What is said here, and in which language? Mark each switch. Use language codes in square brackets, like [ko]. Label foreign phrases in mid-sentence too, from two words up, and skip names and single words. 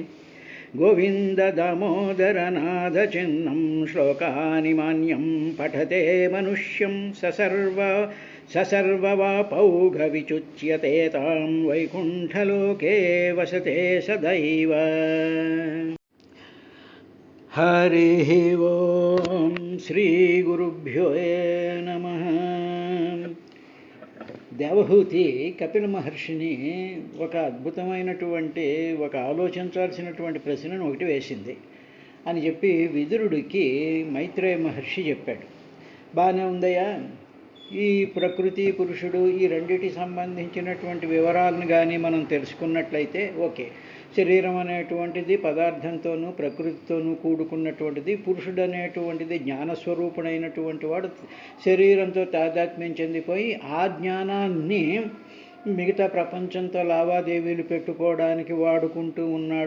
[sa] गोविन्द दामोदरनाथचिह्नं श्लोकानि मान्यं पठते मनुष्यं ससर्ववापौघविचुच्यते तां वैकुण्ठलोके वसते सदैव। हरिः ओं श्रीगुरुभ्यो नमः। [te] దేవహూతి కపిల మహర్షిని ఒక అద్భుతమైనటువంటి ఒక ఆలోచించాల్సినటువంటి ప్రశ్నను ఒకటి వేసింది అని చెప్పి విదురుడికి మైత్రేయ మహర్షి చెప్పాడు. బాగానే ఉందయ్యా, ఈ ప్రకృతి పురుషుడు ఈ రెండిటికి సంబంధించినటువంటి వివరాలను కానీ మనం తెలుసుకున్నట్లయితే ఓకే, శరీరం అనేటువంటిది పదార్థంతోనూ ప్రకృతితోనూ కూడుకున్నటువంటిది, పురుషుడు అనేటువంటిది జ్ఞానస్వరూపుడైనటువంటి వాడు శరీరంతో తాదాత్మ్యం చెందిపోయి ఆ జ్ఞానాన్ని మిగతా ప్రపంచంతో లావాదేవీలు పెట్టుకోవడానికి వాడుకుంటూ ఉన్నాడు.